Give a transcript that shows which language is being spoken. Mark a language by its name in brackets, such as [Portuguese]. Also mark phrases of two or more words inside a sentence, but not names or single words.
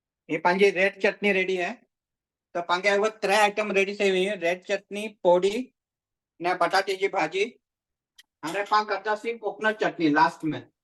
[Sindhi] ये पंहिंजी रेड चटनी रेडी है तो पंहिंजे वो 3 आइटम रेडी थी हुई रेड चटनी पोड़ी ने बटाटे जी भाजी हाणे पाण करदासीं कोकोनट चटनी लास्ट में